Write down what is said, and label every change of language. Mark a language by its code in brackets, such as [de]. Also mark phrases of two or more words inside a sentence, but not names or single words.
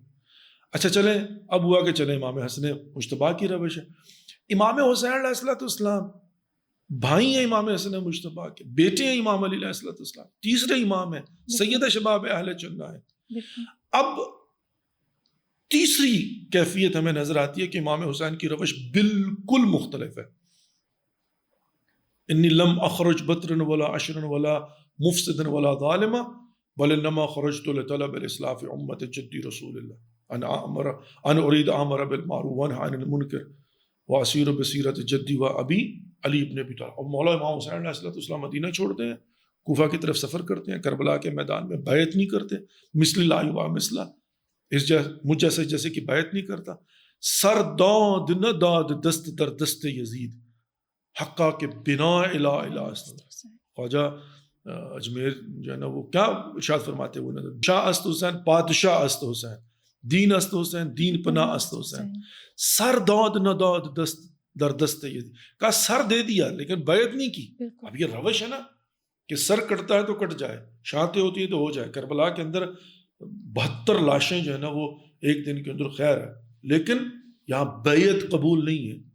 [ur] اچھا چلیں، اب ہوا کہ چلیں امام حسن مجتبیٰ کی روش ہے، امام حسین [ar] علیہ السلام [ur] بھائی ہیں امام حسن مجتبیٰ کے، بیٹے ہیں امام علی [ar] علیہ السلام، [ur] تیسرے امام ہیں، [ar] سید شباب اہل چنہ [ur] ہیں۔ اب تیسری کیفیت ہمیں نظر آتی ہے کہ امام حسین کی روش بالکل مختلف ہے۔ [ar] انی لم اخرج بطرا ولا عشرا ولا مفسدا ولا ظالما وَلِنَّمَا خَرَجْتُ لِطَلَبِ الْإِصْلَاحِ فِي أُمَّةِ جَدِّي رسول اللہ ان اريد امر بالمعروف وانهى عن المنکر واسیر بصیرت جدی و ابی علی ابن ابی طالب. [ur] اور مولا امام حسین [ar] علیہ السلام [ur] مدینہ چھوڑتے ہیں، کوفہ کی طرف سفر کرتے ہیں، کربلا کے میدان میں بیعت نہیں کرتے، [ar] مثل لا یبا مثلا، [ur] مجھ جیسے کہ بیعت نہیں کرتا. [fa] سر داد نہ داد دست در دست یزید حقا کے بنا الہ الہ. [ur] خواجہ اجمیر جو ہے نا وہ کیا ارشاد فرماتے وہ [fa] شاہ است حسین بادشاہ است حسین، دین است حسین دین پناہ است حسین. سر داد نہ داد دست در دست یزید، [ur] کہا سر دے دیا لیکن بیعت نہیں کی. اب یہ روش ہے نا کہ سر کٹتا ہے تو کٹ جائے، شہادتیں ہوتی ہیں تو ہو جائے. کربلا کے اندر 72 لاشیں جو ہے نا وہ ایک دن کے اندر خیر ہے، لیکن یہاں بیعت قبول نہیں ہے.